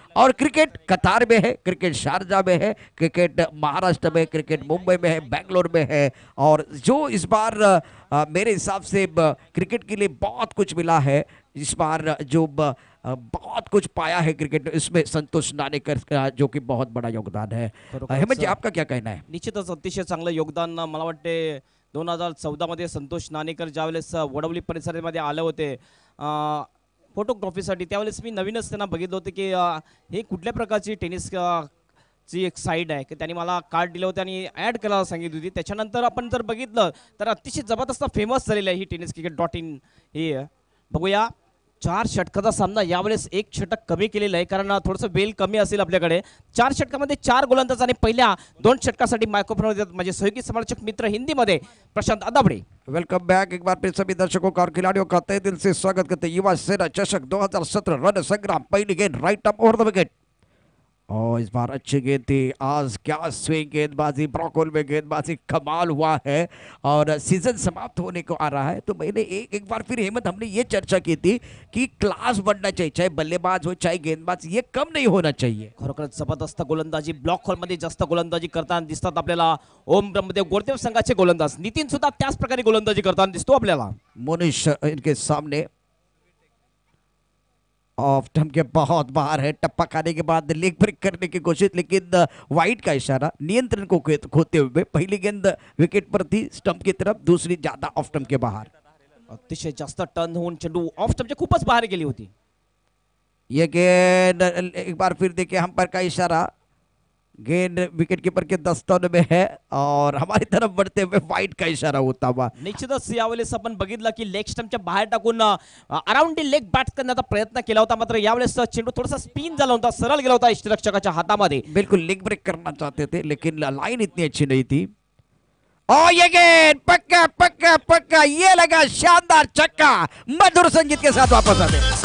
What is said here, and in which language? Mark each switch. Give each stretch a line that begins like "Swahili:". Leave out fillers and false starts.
Hindi: और क्रिकेट कतार में है, क्रिकेट शारजा में है, क्रिकेट महाराष्ट्र में, क्रिकेट मुंबई में है, बेंगलोर में है। और जो इस बार मेरे हिसाब से क्रिकेट के लिए बहुत कुछ मिला है, इस बार जो बहुत कुछ पाया है क्रिकेट, इसमें संतोष नानेकर का जो कि बहुत बड़ा योगदान है। हेमंत जी, आपका क्या कहना है?
Marathi: निश्चितच अतिशय चांगलं योगदान मला वाटते 2014 मध्ये संतोष नानेकर ज्यावेळेस वडवली परिसरामध्ये आले होते फोटोग्राफीसाठी, त्यावेळेस मी नवीनच त्यांना बघितलं होतं की हे कुठल्या प्रकारची टेनिस ची एक साईड आहे की त्यांनी मला कार्ड दिलं होतं आणि ॲड करायला सांगितली होती। त्याच्यानंतर आपण जर बघितलं तर अतिशय जबरदस्त फेमस झालेलं आहे ही टेनिस क्रिकेट .in हे। बघूया 4 षटकाचा सामना यावेळेस 1 षटक कमी केलेलं आहे, कारण थोडंसं वेळ कमी असेल आपल्याकडे. 4 षटकामध्ये 4 गोलंदाज आणि पहिल्या 2 षटकासाठी मायक्रोफोन माझे सहयोगी समालोचक मित्र हिंदीमध्ये प्रशांत अदाबडे.
Hindi: वेलकम बैक एक बार फिर सभी दर्शकों का और खिलाड़ियों का तहे दिल से स्वागत करते युवा सेना चषक 2017 रण संग्राम पहली गेंद right up over the wicket और इस बार अच्छी गेंद थी. आज क्या स्विंग गेंदबाजी, ब्रॉकोल में गेंदबाजी कमाल हुआ है और सीजन समाप्त होने को आ रहा है. तो मैंने एक बार फिर हेमंत हमने ये चर्चा की थी कि क्लास बढ़ना चाहिए, चाहे बल्लेबाज हो चाहे गेंदबाज, ये कम नहीं होना चाहिए.
Marathi: खरोखरच जबरदस्त गोलंदाजी, ब्लॉक हॉलमध्ये जास्त गोलंदाजी करताना दिसतात आपल्याला ओम ब्रह्मदेव गोरदेव संघाचे गोलंदाज. नितीन सुद्धा त्याच प्रकारे गोलंदाजी करताना दिसतो आपल्याला.
Hindi: मोनिश इनके सामने ऑफ स्टंप के बहुत बाहर है. टप्पा खाने के बाद लेग ब्रेक करने की कोशिश, लेकिन वाइड का इशारा नियंत्रण को खोते हुए पहली गेंद विकेट पर थी स्टंप की तरफ, दूसरी ज्यादा ऑफ स्टंप के बाहर.
Marathi: अतिशय जास्त टर्न होऊन चेंडू ऑफ स्टंपच्या खूपच बाहेर गेली होती.
Hindi: ये गेंद एक बार फिर देखिए अंपायर का इशारा, गेंद विकेट कीपर के दस्तों में है और हमारी तरफ बढ़ते हुए वाइड का इशारा होता हुआ.
Marathi: निश्चितच यावेळेस आपण बघितलं की लेग स्टंपच्या बाहेर टाकून अराउंड द लेग बॅट करण्याचा प्रयत्न केला होता, मात्र यावेळेस चेंडू थोडासा स्पिन झाला होता, सरळ गेला होता यष्टिरक्षकाच्या हातामध्ये.
Hindi: बिल्कुल लेग ब्रेक करना चाहते थे लेकिन लाइन इतनी अच्छी नहीं थी. और ये गेंद पक्का पक्का पक्का, ये लगा शानदार छक्का. मधुर संगीत के साथ वापस आते.